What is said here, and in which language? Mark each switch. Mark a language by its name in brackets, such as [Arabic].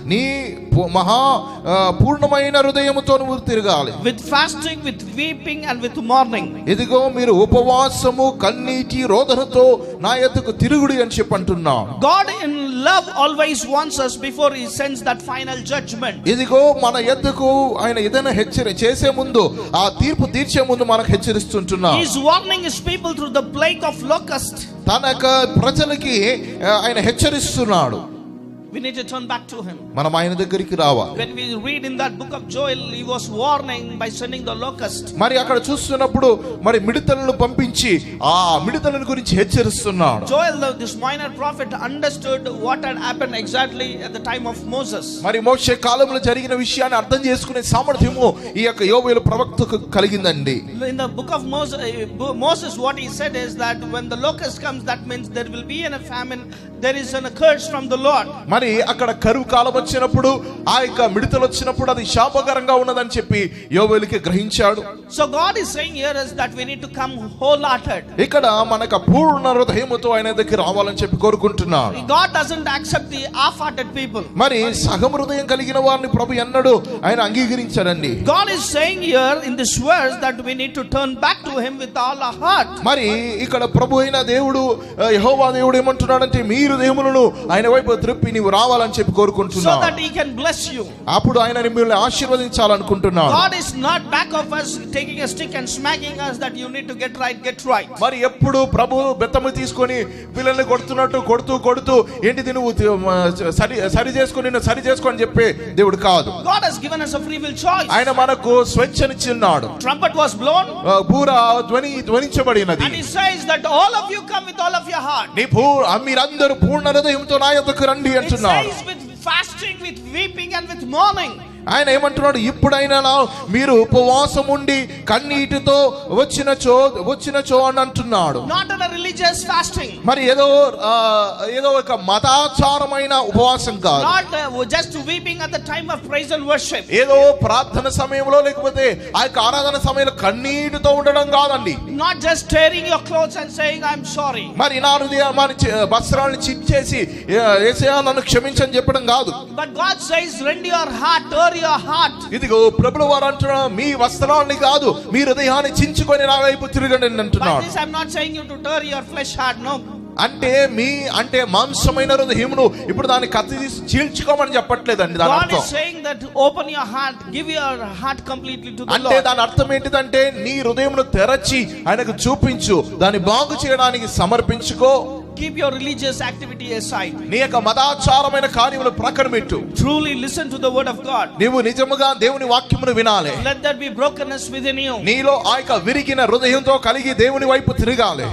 [Telugu] నీ మహా పూర్ణమైన హృదయముతో నువ్వు తిరగాలి, [English] with fasting, with weeping and with mourning. [Telugu] ఇదిగో మీరు ఉపవాసము కన్నీటి రోదనతో నా యొద్దకు తిరుగుడి అని చెప్పి అంటున్నాడు. [English] God in love always wants us before he sends that final judgment. [Telugu] ఇదిగో మన యొద్దకు ఆయన ఏదైనా చేసే ముందు, ఆ తీర్పు తీర్చే ముందు మనకు హెచ్చరిస్తుంటున్నాడు. [English] He is warning his people through the plague of locust. [Telugu] తన యొక్క ప్రజలకి ఆయన హెచ్చరిస్తున్నాడు. [English] We need to turn back to him. [Telugu] మనం ఆయన దగ్గరికి రావాలి. [English] When we read in that book of Joel, he was warning by sending the locust. [Telugu] మరి అక్కడ చూస్తున్నప్పుడు మరి మిడతలను పంపించి ఆ మిడతల గురించి హెచ్చరిస్తున్నాడు. [English] Joel, this minor prophet, understood what had happened exactly at the time of Moses. [Telugu] మరి మోషే కాలంలో జరిగిన విషయాన్ని అర్థం చేసుకునే సామర్థ్యము ఈ యొక్క యోవేలు ప్రవక్తకు కలిగిందండి. [English] In the book of Moses, what he said is that when the locust comes, that means there will be a famine, there is a curse from the Lord. [Telugu] మరి అక్కడ కరువు కాలం వచ్చినప్పుడు, ఆ యొక్క మిడతలు వచ్చినప్పుడు అది శాపకరంగా ఉన్నదని చెప్పి యోవేలుకి గ్రహించాడు. [English] So God is saying here is that we need to come wholehearted. [Telugu] ఇక్కడ మనకు పూర్ణ హృదయముతో ఆయన దగ్గరికి రావాలని చెప్పి కోరుకుంటున్నాడు. [English] God doesn't accept the half-hearted people. [Telugu] మరి సగం హృదయం కలిగిన వారిని ప్రభు ఎన్నడూ ఆయన అంగీకరించాడండి. [English] God is saying here in this verse that we need to turn back to him with all our heart. [Telugu] మరి ఇక్కడ ప్రభు అయిన దేవుడు యెహోవా దేవుడు ఏమంటున్నాడంటే, మీ హృదయములను ఆయన వైపు త్రిప్పి నీవు నీవు రావాలని చెప్పి [English] so [Telugu] కోరుకుంటున్నాను. [English] that he can bless you. [Telugu] అప్పుడు ఆయన మిమ్మల్ని ఆశీర్వదించాలనుకుంటున్నాడు. [English] God is not back of us taking a stick and smacking us that you need to get right. [Telugu] మరి ఎప్పుడు ప్రభు బెత్తము తీసుకొని పిల్లల్ని కొడుతున్నట్టు కొడుతూ ఏంటిది నువ్వు సరి చేసుకో అని చెప్పి దేవుడు కాదు. [English] God has given us a free will choice. [Telugu] ఆయన మనకు స్వేచ్ఛనిచ్చినాడు. [English] Trumpet was blown. [Telugu] బూర ధ్వనించబడినది. [English] And he says that all of you come with all of your heart. [Telugu] మీరందరూ పూర్ణ హృదయంతో నా యొద్దకు రండి అంటున్నాడు. [English] It says with fasting, with weeping and with mourning. [Telugu] ఆయన ఏమంటున్నాడు, ఇప్పుడైనా మీరు ఉపవాసం ఉండి కన్నీటితో వచ్చినచో అని అంటున్నాడు. [English] Not in a religious fasting. [Telugu] మరి ఏదో ఒక మతాచారమైన ఉపవాసం కాదు. [English] Not just weeping at the time of praise and worship. [Telugu] ఏదో ప్రార్థన సమయంలో లేకపోతే ఆ యొక్క ఆరాధన సమయంలో కన్నీటితో ఉండడం కాదండి. [English] Not just tearing your clothes and saying I'm sorry. [Telugu] మరి నా వస్త్రాలను చించేసి యేసయ్యా నన్ను క్షమించని చెప్పడం కాదు. [English] But God says rend your heart, tear your heart. [Telugu] ఇదిగో ప్రభువు వారు అంటున్నారు, మీ వస్త్రాన్ని కాదు మీ హృదయాన్ని చించుకొని నా వైపు తిరగండి అంటున్నాడు. [English] By this I'm not saying you to tear your flesh heart, no. [Telugu] అంటే మాంసమైన హృదయమును ఇప్పుడు దాన్ని కత్తి తీసి చీల్చుకోమని చెప్పట్లేదండి. దాని అర్థం [English] God is saying that open your heart, give your heart completely to the Lord. [Telugu] అంటే దాని అర్థం ఏంటిదంటే నీ హృదయమును తెరచి ఆయనకు చూపించు, దాన్ని బాగు చేయడానికి సమర్పించుకో. [English] Keep your religious activity aside. [Telugu] నీ యొక్క మతాచారమైన కార్యములు ప్రక్కన పెట్టు. [English] Truly listen to the word of God. [Telugu] నీవు నిజముగా దేవుని వాక్యమును వినాలి. [English] Let there be brokenness within you. [Telugu] నీలో ఆ యొక్క విరిగిన హృదయంతో కలిగి దేవుని వైపు తిరగాలి.